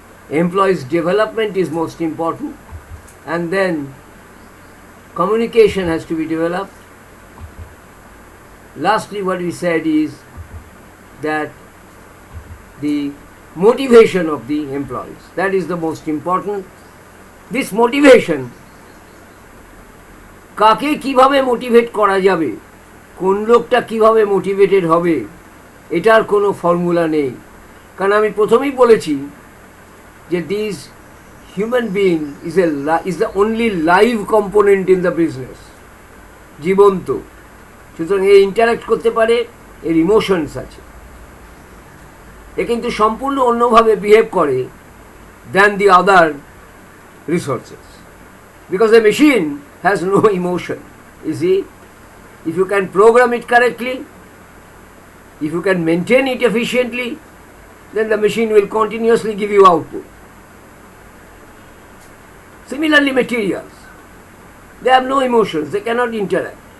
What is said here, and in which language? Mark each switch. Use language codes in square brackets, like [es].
[en] Employees' development is most important, and then communication has to be developed. Lastly, what we said is that the motivation of the employees, that is the most important. [bn] This motivation, কাকে কিভাবে motivate করা যাবে, কোন লোকটা কিভাবে motivated হবে, এটার কোনো ফর্মুলা নেই। কারণ আমি প্রথমেই বলেছি যে this human being is the only live component in the business, জীবন্ত, সুতরাং এ ইন্টারাক্ট করতে পারে, এর ইমোশনস আছে, এ কিন্তু সম্পূর্ণ অন্যভাবে বিহেভ করে than the other resources, because the machine has no emotion. [en] You see, if you can program it correctly, if you can maintain it efficiently, then the machine will continuously give you output. Similarly, materials, they have no emotions, they cannot interact.